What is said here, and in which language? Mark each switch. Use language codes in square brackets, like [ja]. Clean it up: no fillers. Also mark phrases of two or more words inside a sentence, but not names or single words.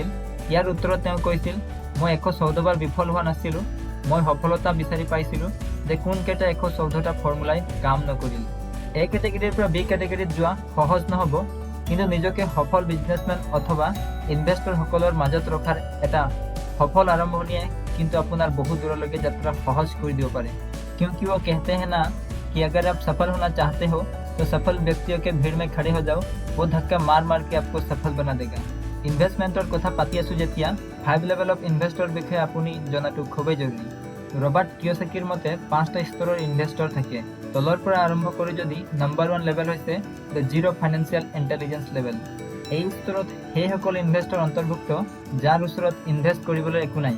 [as] ইয়াৰ উত্তৰত তেওঁ কৈছিল, মই 114 বাৰ বিফল হোৱা নাছিলোঁ, মই সফলতা বিচাৰি পাইছিলোঁ যে কোনকেইটা 114টা ফৰ্মুলাই কাম নকৰিল। এ কেটেগৰীৰ পৰা বি কেটেগৰীত যোৱা সহজ নহ'ব, কিন্তু নিজকে সফল বিজনেছমেন অথবা ইনভেষ্টৰসকলৰ মাজত ৰখাৰ এটা সফল আৰম্ভণিয়ে কিন্তু আপোনাৰ বহু দূৰলৈকে যাত্ৰা সহজ কৰি দিব পাৰে। [hi] क्योंकि वो कहते हैं ना कि अगर आप सफल होना चाहते हो तो सफल व्यक्तियों के भीड़ में खड़े हो जाओ, वो धक्का मार मार के आपको सफल बना देगा। [as] ইনভেষ্টমেণ্টৰ কথা পাতি আছোঁ যেতিয়া 5 [en] level of investor [as] বিষয়ে আপুনি জনাটো খুবেই জৰুৰী। ৰবাৰ্ট কিয়ছাকিৰ মতে 5টা স্তৰৰ ইনভেষ্টৰ থাকে। তলৰ পৰা আৰম্ভ কৰি যদি নম্বৰ 1 লেভেল হৈছে [en] the zero financial intelligence level. [as] এই স্তৰত সেইসকল ইনভেষ্টৰ অন্তৰ্ভুক্ত যাৰ ওচৰত ইনভেষ্ট কৰিবলৈ একো নাই।